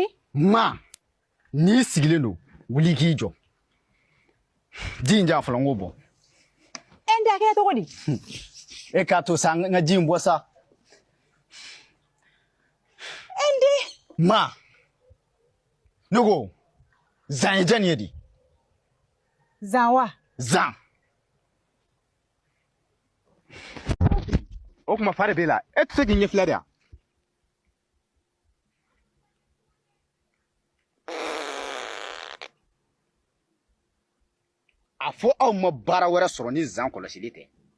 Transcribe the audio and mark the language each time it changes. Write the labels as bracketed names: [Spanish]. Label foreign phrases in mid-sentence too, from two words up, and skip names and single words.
[Bambara] ma n'i sigilen don wuli k'i jɔ ji in ja fɔlɔ n k'o bɔ Ende a kɛra cogo di e k'a to sa n ka ji in bɔ sa Ende ma ne ko zan ye jɛni ye di zan wa zan o kuma fa de b'e la e tɛ se k'i ɲɛfilɛ de wa a fɔ aw ma baara wɛrɛ sɔrɔ ni zan kɔlɔsili tɛ